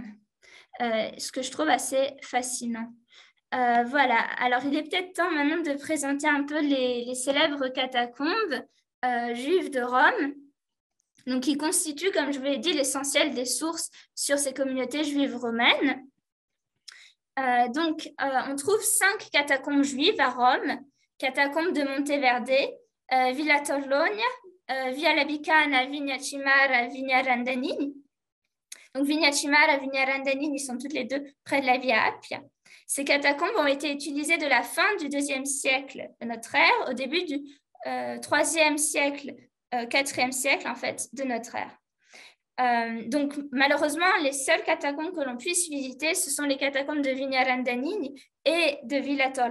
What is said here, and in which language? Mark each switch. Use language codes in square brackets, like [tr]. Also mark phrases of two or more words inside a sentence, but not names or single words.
[fr] Ce que je trouve assez fascinant. Voilà, alors il est peut-être temps maintenant de présenter un peu les célèbres catacombes juives de Rome. Donc, qui constituent, comme je vous l'ai dit, l'essentiel des sources sur ces communautés juives romaines. On trouve 5 catacombes juives à Rome, catacombes de Monteverde, Villa Torlonia, Via Labicana, Vigna Cimara, Vigna Randanini. Donc, Vigna Cimara, Vigna Randanini sont toutes les deux près de la Via Appia. Ces catacombes ont été utilisées de la fin du IIe siècle de notre ère au début du IIIe siècle 4e siècle en fait de notre ère. Donc malheureusement les seules catacombes que l'on puisse visiter ce sont les catacombes de Vigna Randanini et de Villa Torlonia.